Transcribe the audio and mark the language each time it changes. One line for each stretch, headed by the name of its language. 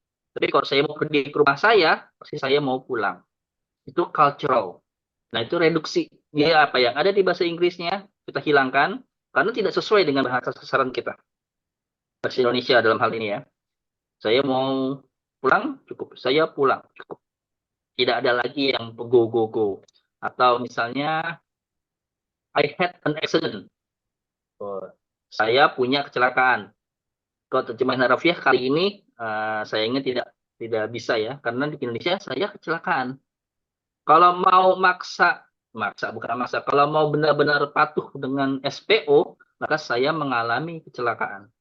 Indonesian: Tapi kalau saya mau pergi ke rumah saya, pasti saya mau pulang. Itu cultural. Nah, itu reduksi. Dia apa yang ada di bahasa Inggrisnya, kita hilangkan, karena tidak sesuai dengan bahasa sasaran kita. Bahasa Indonesia dalam hal ini ya. Saya mau pulang, cukup. Saya pulang, cukup. Tidak ada lagi yang
English: go, go, go.
Indonesian: Atau misalnya,
English: I had an accident.
Indonesian: Oh, saya punya kecelakaan. Kalau terjemahan harafiah kali ini, sayangnya tidak bisa ya, karena di Indonesia saya kecelakaan. Kalau mau bukan maksa. Kalau mau benar-benar patuh dengan SPO, maka saya mengalami kecelakaan.